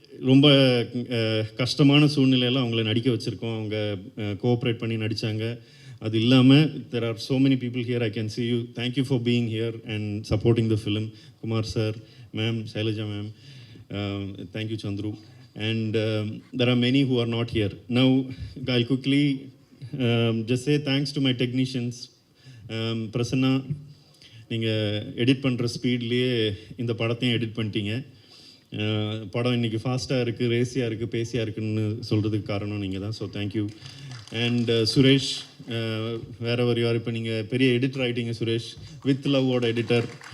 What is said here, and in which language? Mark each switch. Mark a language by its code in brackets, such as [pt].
[ta] ரொம்ப கஷ்டமான சூழ்நிலையெல்லாம் அவங்கள நடிக்க வச்சுருக்கோம். அவங்க கோஆப்ரேட் பண்ணி நடித்தாங்க. அது இல்லாமல் [en] there are so many people here. I can see you. Thank you for being here and supporting the film. Kumar sir, ma'am, Shailaja ma'am, thank you Chandru. And there are many who are not here. Now I'll quickly just say thanks to my technicians. [ta] Prasanna, நீங்கள் edit பண்ணுற ஸ்பீட்லேயே இந்த படத்தையும் edit பண்ணிட்டீங்க. படம் இன்றைக்கி ஃபாஸ்ட்டாக இருக்குது, ரேசியாக இருக்குது, பேசியாக இருக்குதுன்னு சொல்கிறதுக்கு காரணம் நீங்கள் தான். So thank you. அண்ட் சுரேஷ், வேற ஒரு யார், இப்போ நீங்கள் பெரிய எடிட்டர் ஆகிட்டீங்க சுரேஷ், வித் லவ்வோட எடிட்டர்.